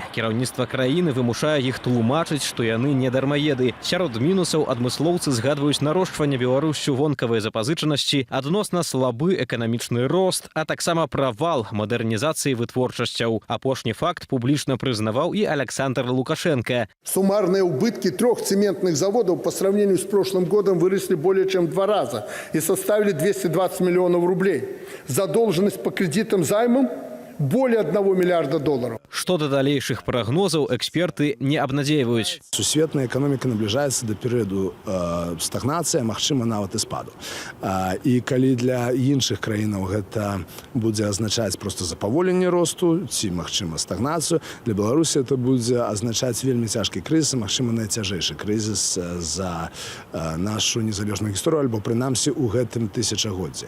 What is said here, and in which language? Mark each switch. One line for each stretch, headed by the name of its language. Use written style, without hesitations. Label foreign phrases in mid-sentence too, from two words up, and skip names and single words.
Belarusian: Кіраўніцтва краіны вымушае іх тлумачыць, што яны не дармаеды. Сярод мінусаў адмыслоўцы згадваюць нарошчванне Беларуссю вонкавай запазычанасці, адносна слабы эканамічны рост, а таксама правал мадэрнізацыі вытворчасцяў. Апошні факт публічна прызнаваў і Александр Лукашенко.
Russian: Суммарные убытки 3 цементных заводов по сравнению с прошлым годом выросли более чем в 2 раза и составили 220 миллионов рублей. Задолженность по кредитам займам более 1 миллиарда долларов.
Belarusian: Што да далейшых прагнозаў эксперты не абнадзейваюць. Сусветная эканоміка набліжаецца да перыяду стагнацыі, магчыма, нават і спаду. І калі для іншых краінаў гэта будзе азначаць проста запаволенне росту, ці, магчыма, стагнацыю, для Беларусі это будзе азначаць вельмі цяжкі крызіс, магчыма, найцяжэйшы крызіс за нашу незалежную гісторыю, альбо прынамсі ў гэтым тысячагоддзі.